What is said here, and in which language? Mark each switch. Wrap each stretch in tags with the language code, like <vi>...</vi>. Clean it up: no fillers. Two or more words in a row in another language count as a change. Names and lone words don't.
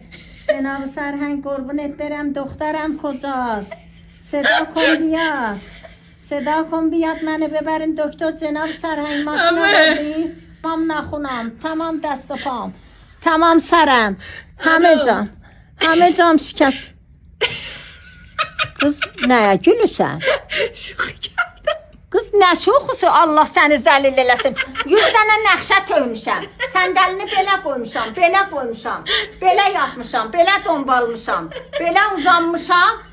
<fa>جناب سرهنگ قربونت برم، دخترم کجاست؟ صدا کن بیاد، صدا کن بیاد منو ببرین دکتر. جناب سرهنگ ماشین بردی؟ تمام نخونم، تمام دست و پام، تمام سرم، همه جام شکست.</fa> <az>Kız neye gülürsən? Kız nə şoxusu, Allah səni zəlil eləsin. 100 dənə nəxşə töymüşəm. Səndəlini belə qoymuşam, belə yatmışam, belə dombalmışam, belə uzanmışam.</az>